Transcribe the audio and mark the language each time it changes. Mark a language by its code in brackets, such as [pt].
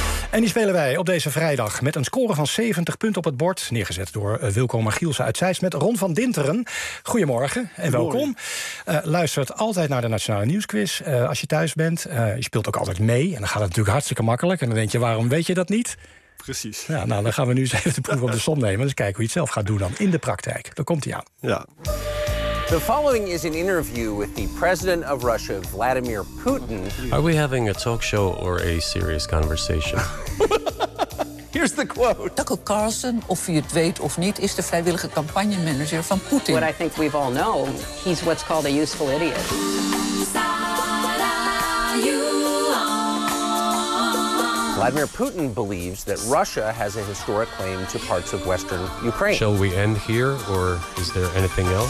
[nl] En die spelen wij op deze vrijdag met een score van 70 punten op het bord, neergezet door Wilco Margielsen uit Zeist met Ron van Dinteren. Goedemorgen en welkom. Luistert altijd naar de Nationale Nieuwsquiz als je thuis bent. Je speelt ook altijd mee en dan gaat het natuurlijk hartstikke makkelijk. En dan denk je, waarom weet je dat niet? Precies. Ja, nou, dan gaan we nu eens even de proef op de som nemen. Dus kijken hoe je het zelf gaat doen dan in de praktijk. Daar komt hij aan. Ja. [en] The following is an interview with the president of Russia, Vladimir Putin. Are we having a talk show or a serious conversation? Here's the quote. [nl] Tucker Carlson, of je het weet of niet, is de vrijwillige campagnemanager van Putin. [en] What I think we've all known, he's what's called a useful idiot. Vladimir Putin believes that Russia has a historic claim to parts of western Ukraine. Shall we end here, or is there anything else?